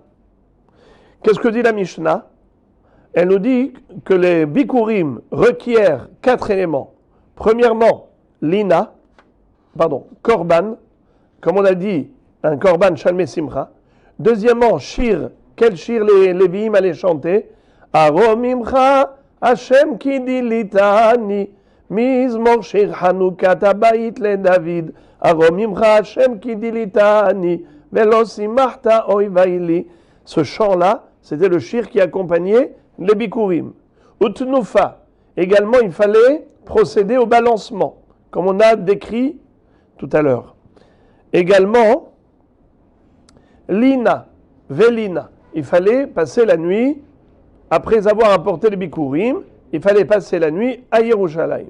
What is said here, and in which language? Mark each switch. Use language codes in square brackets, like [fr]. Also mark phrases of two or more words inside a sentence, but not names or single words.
[fr] Qu'est-ce que dit la Mishnah? Elle nous dit que les Bikurim requièrent 4 éléments. Premièrement, Lina, Korban, comme on a dit, un [he] קרבן שלמי שמחה. [fr] Deuxièmement, Shir, quel Shir les Lévi'im allaient chanter? [he] ארוממך השם כי דליתני, מזמור שיר חנוכת הבית לדוד, ארוממך השם כי דליתני, ולא שמחת איבי לי. [fr] Ce chant-là, c'était le shir qui accompagnait les bikurim. Utnufa, également il fallait procéder au balancement, comme on a décrit tout à l'heure. Également, lina, velina, il fallait passer la nuit, après avoir apporté les bikurim, il fallait passer la nuit à Yerushalayim.